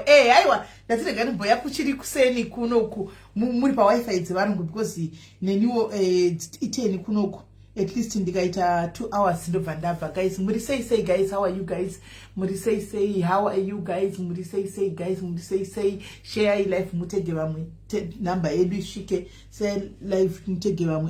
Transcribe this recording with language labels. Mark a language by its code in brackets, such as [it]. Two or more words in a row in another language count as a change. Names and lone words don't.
[sn] Aiwa, ndatirega nimboya kuchiri kuseni kunoku. Muri pa wifi dzevangu because neniwo iteni kunoku. [en] at least [sn] ndikaita 2 hours ndobva ndabva. Guys, muri sei guys, [en] how are you guys? [sn] Muri sei, [en] how are you guys? [sn] Muri sei guys, muri sei, [en] share live [sn] mutege vamwe, number yedu ishike, [en] say live [sn] mutege vamwe.